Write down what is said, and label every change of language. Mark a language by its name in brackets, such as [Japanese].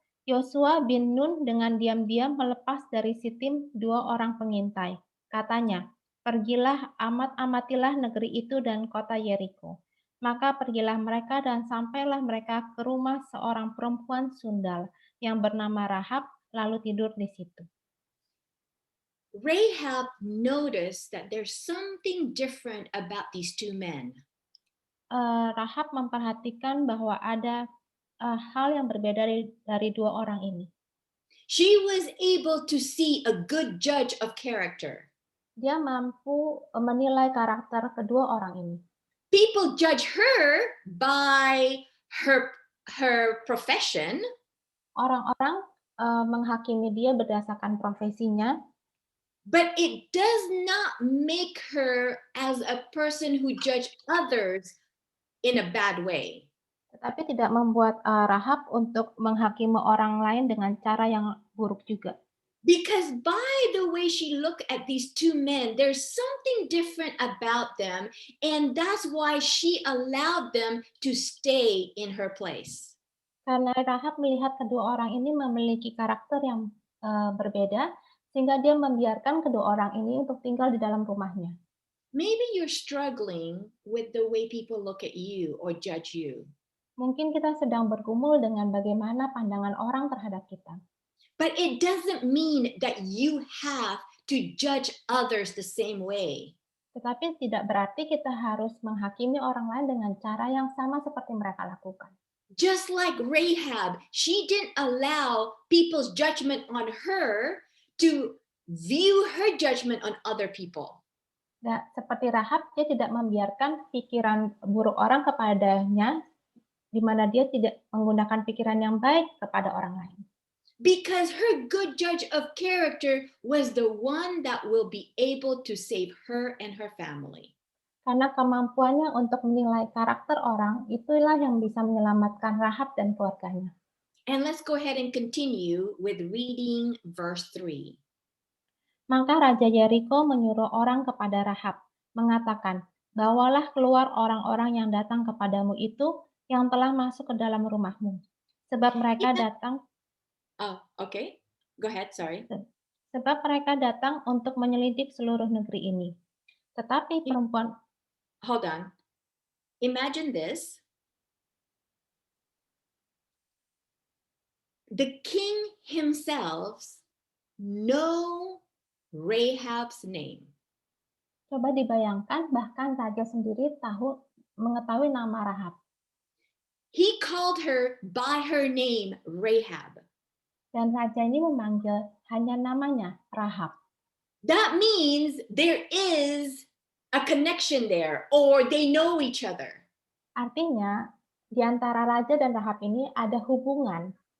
[Indonesian] Yosua bin Nun dengan diam-diam melepas dari Sitim 2 orang pengintai. Katanya, pergilah amatilah negeri itu dan kota Yeriko. Maka pergilah mereka dan sampailah mereka ke rumah seorang perempuan sundal yang bernama Rahab, lalu tidur di situ. [English] Rahab noticed that there's something different about these 2 men. [Indonesian] Rahab memperhatikan bahwa ada hal yang berbeda dari 2 orang ini. [English] She was able to see a good judge of character. [Indonesian] Dia mampu menilai karakter kedua orang ini. [English] People judge her by her profession. [Indonesian] Orang-orang menghakimi dia berdasarkan profesinya. [English] But it does not make her as a person who judge others in a bad way. [Indonesian] Tetapi tidak membuat Rahab untuk menghakimi orang lain dengan cara yang buruk juga. [English] Because by the way she looked at these 2 men, there's something different about them, and that's why she allowed them to stay in her place. [Indonesian] Karena Rahab melihat kedua orang ini memiliki karakter yang berbeda, sehingga dia membiarkan kedua orang ini untuk tinggal di dalam rumahnya. [English] Maybe you're struggling with the way people look at you or judge you. [Indonesian] Mungkin kita sedang bergumul dengan bagaimana pandangan orang terhadap kita. [English] But it doesn't mean that you have to judge others the same way. [Indonesian] Tetapi tidak berarti kita harus menghakimi orang lain dengan cara yang sama seperti mereka lakukan. [English] Just like Rahab, she didn't allow people's judgment on her to view her judgment on other people. [Indonesian] Nah, seperti Rahab, dia tidak membiarkan pikiran buruk orang kepadanya, di mana dia tidak menggunakan pikiran yang baik kepada orang lain. [English] Because her good judge of character was the one that will be able to save her and her family. [Indonesian] Karena kemampuannya untuk menilai karakter orang, itulah yang bisa menyelamatkan Rahab dan keluarganya. [English] And let's go ahead and continue with reading verse 3. [Indonesian] Maka Raja Yeriko menyuruh orang kepada Rahab, mengatakan, "Bawalah keluar orang-orang yang datang kepadamu itu yang telah masuk ke dalam rumahmu. Sebab mereka [English] Yeah. [Indonesian] datang [English] Oh, okay. Go ahead. Sorry. [Indonesian] sebab mereka datang untuk menyelidik seluruh negeri ini." Tetapi perempuan [English] Hold on. Imagine this. The king himself know Rahab's name. [Indonesian] coba dibayangkan bahkan raja sendiri mengetahui nama Rahab. [English] He called her by her name, Rahab. [Indonesian] Dan raja ini memanggil hanya namanya Rahab. [English] That means there is a connection there, or they know each other. [Indonesian] Artinya, di antara raja dan Rahab ini ada hubungan.